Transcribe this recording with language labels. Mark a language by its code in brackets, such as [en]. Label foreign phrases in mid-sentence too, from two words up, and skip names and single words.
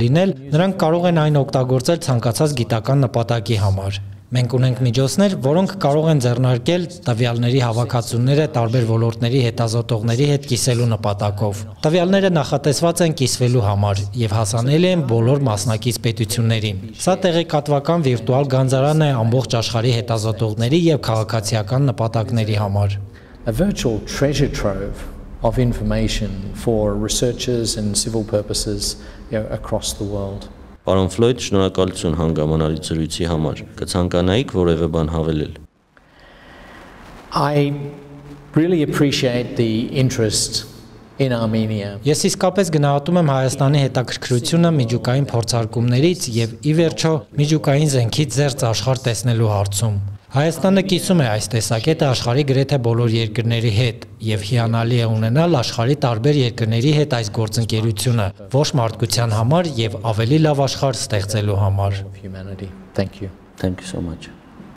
[hy] լինել, նրանք կարող են այն օգտագործել ցանկացած գիտական նպատակի համար։ Մենք ունենք միջոցներ, որոնք կարող են ձեռնարկել տվյալների հավաքածուները տարբեր ոլորտների հետազոտողների հետ կիսելու նպատակով։ Տվյալները նախատեսված են կիսվելու համար եւ հասանելի են բոլոր մասնակից պետություններին։ Սա տեղեկատվական վիրտուալ գանձարան է ամբողջ աշխարհի հետազոտողների եւ քաղաքացիական նպատակների համար։ [en] A virtual treasure trove of information for researchers and civil purposes across the world. [hy] Պարոն Ֆլոյդ, շնորհակալություն հանգամանալի զրույցի համար։ Կցանկանայիք որևէ բան հավելել։ [en] I really appreciate the interest in Armenia. [hy] Ես իսկապես գնահատում եմ Հայաստանի հետաքրքրությունը միջուկային փորձարկումներից եւ ի վերջո միջուկային զենքից զերծ աշխարհ տեսնելու հարցում։ Հայաստանը կիսում է այս տեսակետը աշխարհի գրեթե բոլոր երկրների հետ եւ հիանալի է ունենալ աշխարհի տարբեր երկրների հետ այս գործընկերությունը ոչ մարդկության համար եւ ավելի լավ աշխարհ ստեղծելու համար։ [en] Of humanity. Thank you. Thank you so much.